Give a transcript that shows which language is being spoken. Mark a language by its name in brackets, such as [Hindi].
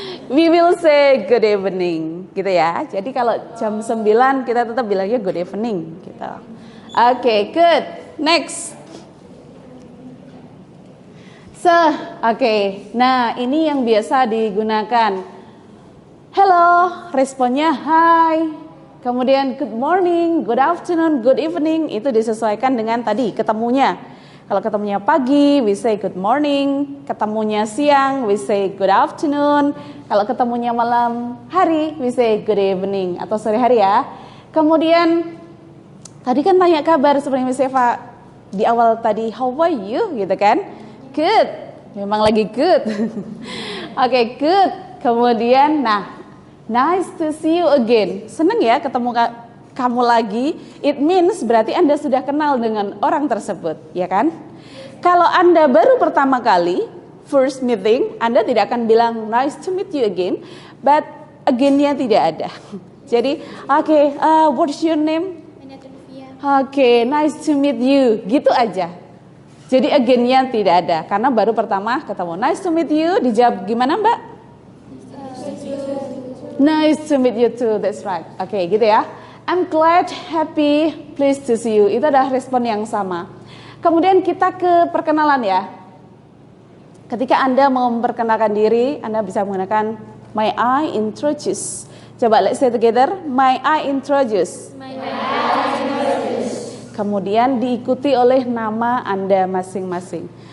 [English] We will say good evening, gitu ya. [Indonesian] Jadi kalau jam 9 kita tetap bilangnya [English] good evening, gitu. Okay, good. Next. [Indonesian] Oke. Nah, ini yang biasa digunakan. Hello, responnya hi. [English] Kemudian good morning, good afternoon, good evening. [Indonesian] Itu disesuaikan dengan tadi ketemunya. Kalau ketemunya pagi, [English] we say good morning. [Indonesian] Ketemunya siang, [English] we say good afternoon. [Indonesian] Kalau ketemunya malam hari, [English] we say good evening [Indonesian] atau sore hari ya. Kemudian tadi kan tanya kabar seperti Miss Eva di awal tadi, [English] how are you [Indonesian] gitu kan? [English] Good, memang lagi good. Oke, good. Kemudian, nice to see you again. [Indonesian] Seneng ya ketemu kamu lagi. [English] It means [Indonesian] berarti Anda sudah kenal dengan orang tersebut, ya kan? Kalau Anda baru pertama kali, first meeting, Anda tidak akan bilang [English] nice to meet you again, [Indonesian] but again-nya tidak ada. [English] Jadi, what's your name? Oke, nice to meet you. [Indonesian] Gitu aja. Jadi again-nya tidak ada, karena baru pertama ketemu. [English] Nice to meet you, [Indonesian] dijawab gimana Mbak? [English] Nice to meet you too, that's right. Oke, gitu ya. I'm glad, happy, pleased to see you. [Indonesian] Itu adalah respon yang sama. Kemudian kita ke perkenalan ya. Ketika Anda mau memperkenalkan diri, Anda bisa menggunakan [English] may I introduce. Coba let's say together, may I introduce. [Indonesian] Kemudian diikuti oleh nama Anda masing-masing.